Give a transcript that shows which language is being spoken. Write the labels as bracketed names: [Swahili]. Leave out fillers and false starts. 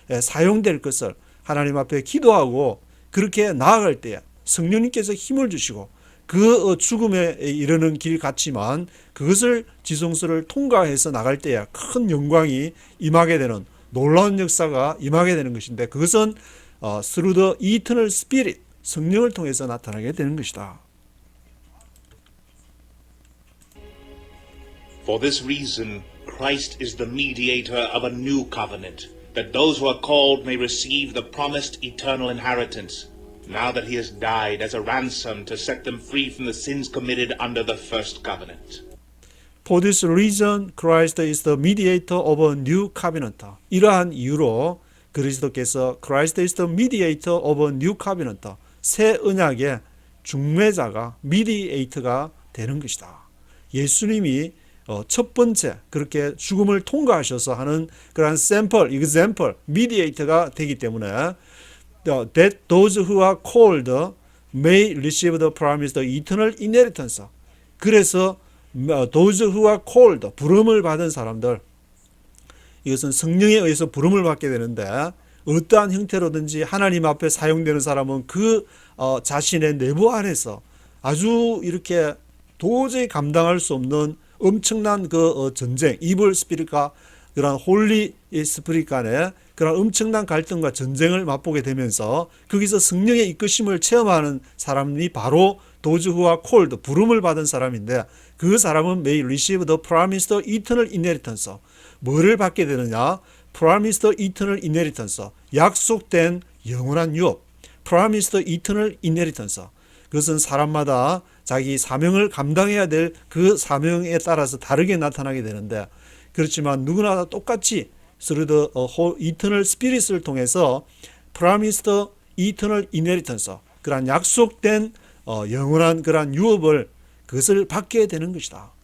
[Korean] 사용될 것을 하나님 앞에 기도하고 그렇게 나아갈 때 성령님께서 힘을 주시고 그 죽음에 이르는 길 같지만 그것을 지성소를 통과해서 나갈 때야 큰 영광이 임하게 되는 놀라운 역사가 임하게 되는 것인데 그것은 [English] through the eternal spirit [Korean] 성령을 통해서 나타나게 되는 것이다. [English] For this reason, Christ is the mediator of a new covenant, that those who are called may receive the promised eternal inheritance. now that he has died as a ransom to set them free from the sins committed under the first covenant. For this reason, Christ is the mediator of a new covenant. [Korean] 이러한 이유로 그리스도께서 [English] Christ is the mediator of a new covenant. [Korean] 새 언약의 중매자가 mediator가 되는 것이다. 예수님이 첫 번째 그렇게 죽음을 통과하셔서 하는 그러한 샘플, example, mediator가 되기 때문에 [English] that those who are called may receive the promised eternal inheritance. [Korean] 그래서 [English] those who are called, [Korean] 부름을 받은 사람들, 이것은 성령에 의해서 부름을 받게 되는데 어떠한 형태로든지 하나님 앞에 사용되는 사람은 그 자신의 내부 안에서 아주 이렇게 도저히 감당할 수 없는 엄청난 그 전쟁, 이블 스피릿과 그런 홀리 스피릿 간의 그런 엄청난 갈등과 전쟁을 맛보게 되면서 거기서 성령의 이끄심을 체험하는 사람이 바로 [English] those who are called, [Korean] 부름을 받은 사람인데 그 사람은 [English] may receive the promised eternal inheritance. [Korean] 뭐를 받게 되느냐? [English] promised eternal inheritance. [Korean] 약속된 영원한 유업. [English] promised eternal inheritance. [Korean] 그것은 사람마다 자기 사명을 감당해야 될 그 사명에 따라서 다르게 나타나게 되는데 그렇지만 누구나 다 똑같이 [English] through the eternal spirit을 [Korean] 통해서 [English] promised eternal inheritance. [Korean] 그러한 약속된 영원한 그러한 유업을 그것을 받게 되는 것이다.